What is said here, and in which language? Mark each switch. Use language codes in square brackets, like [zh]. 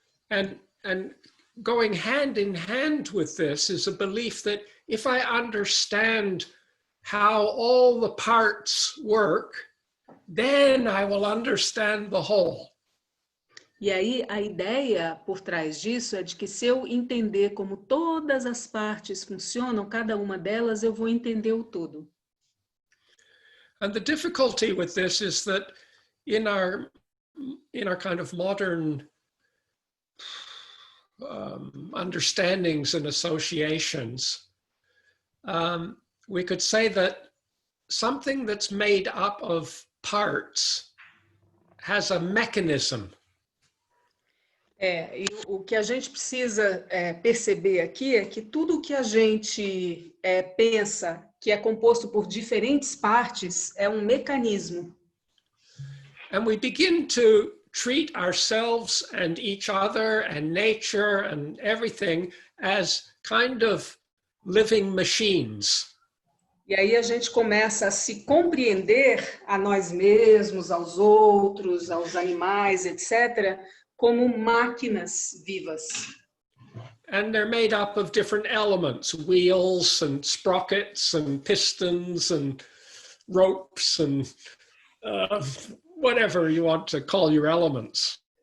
[en] And going hand in hand with this is a belief that if I understand how all the parts work, then I will understand the whole. [pt] E aí a ideia por trás disso é de que se eu entender como todas as partes funcionam, cada uma delas, eu vou entender o todo. [en] And the difficulty with this is that in our kind of modern understandings and associations, we could say that something that's made up of parts has a mechanism. [pt] E o que a gente precisa perceber aqui é que tudo o que a gente pensa que é composto por diferentes partes é um mecanismo. [en] And we begin to treat ourselves and each other and nature and everything as kind of living machines. [pt] E aí a gente começa a se compreender a nós mesmos, aos outros, aos animais, etc., como máquinas vivas. [en] And they're made up of different elements, wheels and sprockets and pistons and ropes and whatever you want to call your elements.